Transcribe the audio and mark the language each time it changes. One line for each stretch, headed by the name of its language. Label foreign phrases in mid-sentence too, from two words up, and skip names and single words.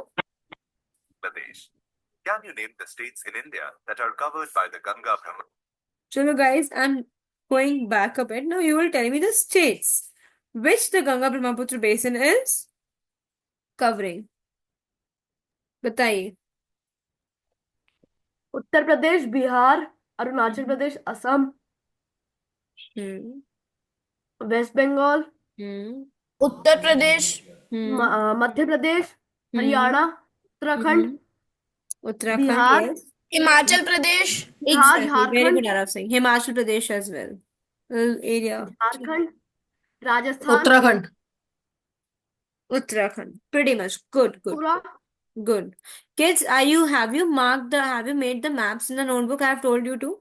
English: Bangladesh. Can you name the states in India that are covered by the Ganga Brahmaputra? Chalo guys, I'm going back a bit. Now you will tell me the states which the Ganga Brahmaputra basin is covering.
Hindi: बताइए.
English: Uttar Pradesh, Bihar, Arunachal Pradesh, Assam, Hmm. West Bengal, Hmm. Uttar Pradesh, Hmm. Madhya Pradesh, Hmm. Haryana, Uttarakhand, Hmm. Uttarakhand, Bihar, yes. Himachal Pradesh, Exactly. Very Jharkhand, good, Arav Singh. Himachal Pradesh as well. Area. Jharkhand, Rajasthan, Uttarakhand. Uttarakhand. Pretty much. Good. Pura. Good. Kids, have you made the maps in the notebook I have told you to?